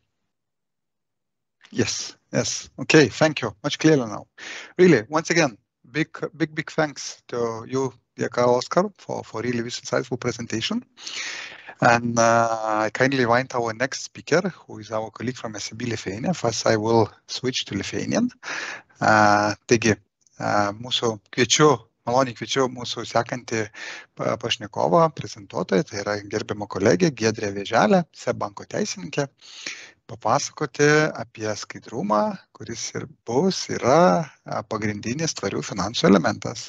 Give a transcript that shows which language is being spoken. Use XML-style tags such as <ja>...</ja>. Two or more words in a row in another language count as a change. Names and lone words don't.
<en>Yes. Okay, thank you. Much clearer now. Really, once again, big thanks to you, dear Karl-Oskar, for really this insightful presentation. And I kindly invite our next speaker, who is our colleague from SEB Lithuania. First, I will switch to Lithuanian.</en> <lt>Taigi, maloniai kviečiu mūsų sekantį pašnekovą, prezentuotoją, tai yra gerbiama kolegė Giedrė Vėželė, SEB banko teisininkė, papasakoti apie skaidrumą, kuris ir yra pagrindinis tvarių finansų elementas.</lt>